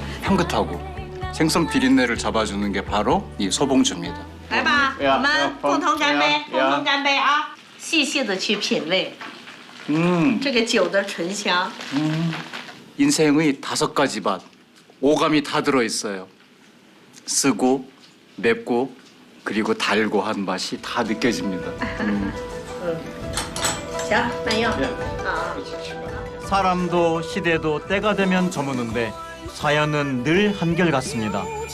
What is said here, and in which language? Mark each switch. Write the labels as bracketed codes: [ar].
[ko] 향긋하고 생선 비린내를 잡아주는 게 바로 이 소봉주입니다. [zh] 来吧，我们共同干杯，共同干杯啊！细细的去品味，这个酒的醇香。 [ko] 인생의 5가지 맛, 오감이 다 들어있어요. 쓰고, 맵고, 그리고 달고 한 맛이 다 느껴집니다. [zh] 行，慢用。 [ko] 사람도 시대도 때가 되면 저무는데 사연은 늘 한결같습니다.